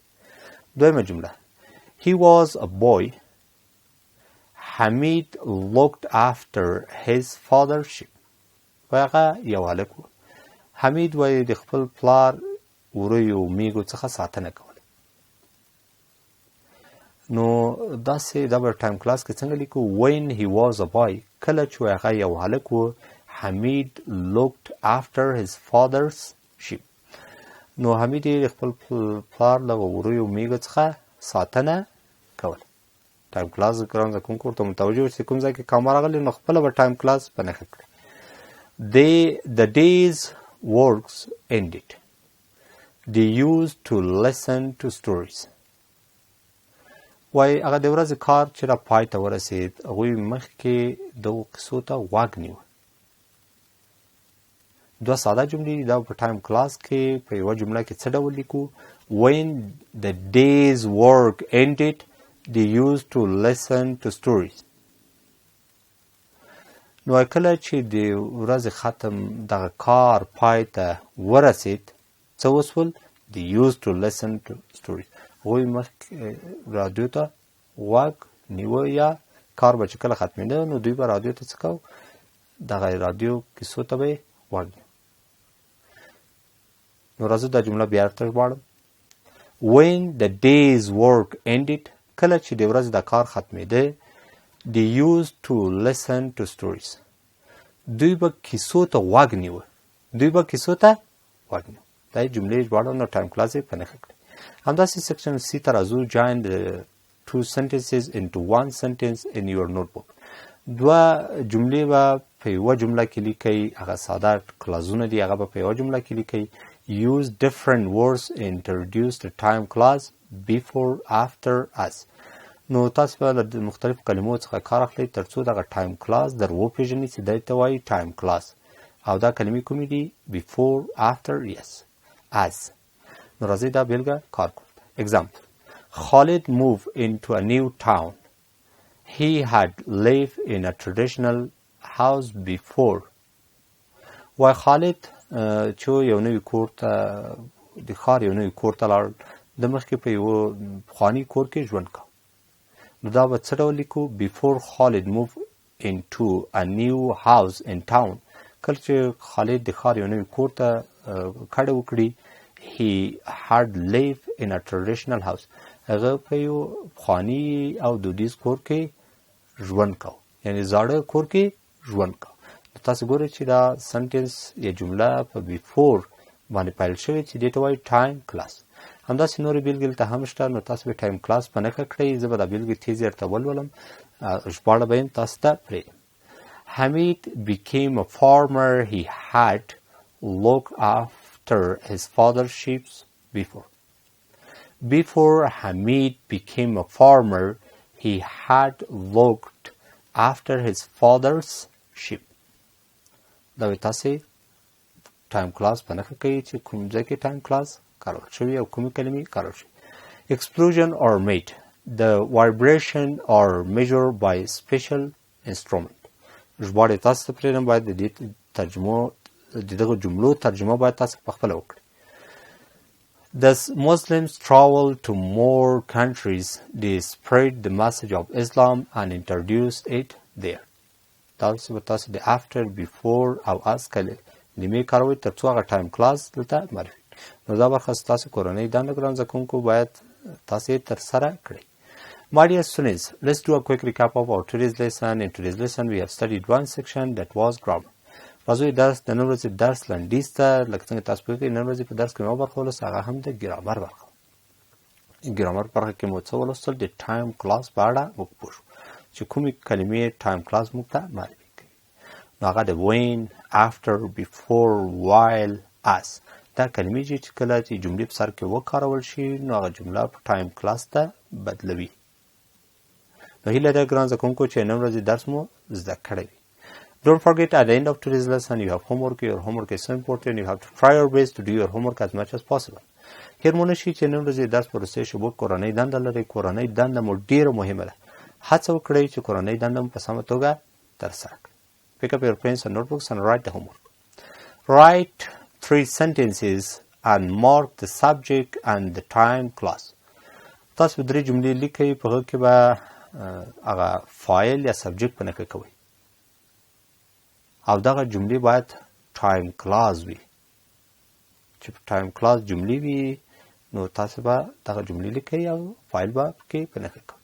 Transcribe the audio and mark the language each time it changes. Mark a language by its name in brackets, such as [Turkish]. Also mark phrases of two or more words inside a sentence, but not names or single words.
[Pashto] دویمه جمله [English] He was a boy. Hamid looked after his father's sheep. [Pashto] وایي هغه یو هلک و. حمید وایي د خپل پلار وریو میږو څخه ساتنه کوله. نو داسې دا به [English] time class [Pashto] کې څنګه لیکو؟ [English] when he was a boy [Pashto] کله چې هغه یو هلک و [English] Hamid looked after his father's sheep. [Pashto] نو حمید یې د خپل پلار له وریو میږو څخه ساتنه کوله. [English] time class [Pashto] ګران زده کوونکو ورته متوجه اوسئ کوم ځای کې کامه راغلی نو خپله به [English] time class [Pashto] په نښه کړئ. [English] The day's works ended. They used to listen to stories. [Pashto] وایي هغه د ورځې کار چې را پای ته ورسېد هغوی مخکې دغو قصو ته غوږ نیوه. دوه ساده جملې دا په [English] time class [Pashto] کې په یوه جمله کې څه ډول لیکو؟ [English] when the day's work ended they used to listen to stories. [Pashto] نو کله چې د ورځې ختم دغه کار پای ته ورسېد څه وسول؟ [English] they used to listen to stories. [Pashto] هغوی مخکې رادیو ته غوږ نیوه یا کار به چې کله ختمېده نو دوی به رادیو ته څه کوو؟ دغه رادیو کیسو ته به یې غوږ نیوه. نو راځو دا جمله بیا درته ژباړم. [English] when the day's work ended [Pashto] کله چې د ورځې دا کار ختمېده [English] they used to listen to stories. [Pashto] دوی به کیسو ته غوږ نیوه. دوی به کیسو ته غوږ نیوه. دا یې جملې ژباړم نو [English] time class [Pashto] یې په نښه کړئ. همداسې [English] section C [Pashto] ته راځو. [English] join the two sentences into one sentence in your notebook. [Pashto] دوه جملې به په یوه جمله کې لیکئ. هغه ساده کلازونه دي هغه به په یوه جمله کې لیکئ. [English] use different words introduce the time class before after as. [Pashto] نو تاسو به له مختلفو کلمو څخه کار اخلئ تر څو دغه [English] time class [Pashto] در وپېژنئ چې دی ته وایي [English] time class [Pashto] او دا کلمې کومې دي؟ [English] before after yes as. [Pashto] نو راځئ دا بېلګه کار کړو. [English] example Khalid moved into a new town. He had lived in a traditional house before. [Pashto] وای خالد چې یو نوی کور ته د ښار یو نوی کور ته لاړ د مخکې په یوه پخواني کور کې ژوند کوه. نو دا به څه ډول لیکو؟ [English] before Khalid moved into a new house in town. [Pashto] کله چې خالد د ښار یو نوی کور ته کډه وکړي [English] he had lived in a traditional house. [Pashto] هغه په یو پخواني او دودیز کور کې ژوند کوه یعنې زاړه کور کې ژوند کوه. تاسو ګورئ چې دا سنټنس یا جمله په بیفور باندې پیل شوې چې دې ته وایي [English] time class. [Pashto] همداسې نورې بېلګې دلته هم شته نو تاسو به [English] time class [Pashto] په نښه کړئ. زه به دا بېلګې تیزې درته ولولم ژباړه به یم تاسو ته پرېږدم. [English] Hamid became a farmer. He had looked after his father's sheep before. Before Hamid became a farmer, he had looked after his father's sheep. [Pashto] دا به تاسې [English] time class [Pashto] په نښه کوي چې کوم ځای کې [English] time class [Pashto] کارول شوي او کومې کلمې کارول شوي. [English] Explosion or mate. The vibration or measured by special instrument. [Pashto] ژباړه تاسو ته پرېږدم باید د دې جملو ترجمه باید تاسو په خپله وکړئ. [English] The Muslims traveled to more countries. They spread the message of Islam and introduced it there. [Pashto] تاسو به تاسو د [English] after, before [Pashto] او as کلمې کاروئ تر څو هغه [English] time class [Pashto] دلته معرفي. نو دا برخه ستاسو کورنۍ دنده ګران زده کوونکو باید تاسو یې ترسره کړئ. [English] My dear students, let's do a quick recap of our today's lesson. In today's lesson, we have studied one section that was grammar. [Pashto] راځئ درس د نن ورځې درس لنډیز ته لکه څنګه تاسو پوهېږئ نن ورځې په درس کې مو برخه ولوسته هغه هم د ګرامر برخه. ګرامر برخه کې مو څه ولوستل؟ د [English] time class [Pashto] په اړه موږ پوه شو چې کومې کلمې [English] time class [Pashto] موږ ته معرفي کوي. نو هغه د [English] when, after, before, while, as [Pashto] دا کلمې چې کله چې جملې په سر کې وکارول شي نو هغه جمله په [English] time class [Pashto] ته بدلوي. نو هیله ده ګران زده کوونکو چې نن ورځې درس مو زده کړی وي. [English] Don't forget at the end of today's lesson you have homework. Your homework is so important. You have to try your best to do your homework as much as possible. [Pashto] هیر مو نشي چې نن ورځې درس په وروستۍ شېبو کورنۍ دنده لرئ. کورنۍ دنده مو ډېره مهمه ده. هڅه وکړئ چې کورنۍ دنده مو په سمه توګه ترسره کړئ. [English] Pick up your pens and notebooks and write the homework. Write 3 sentences and mark the subject and the time class. [Pashto] تاسو 3 جملې لیکئ په هغه کې به هغه فایل یا سبجیکټ په نښه کوئ او دغه جملې باید [English] time class [Pashto] وي. چې په [English] time class [Pashto] جملې وي نو تاسو به دغه جملې لیکئ او فایل به پکې په نښه کوئ.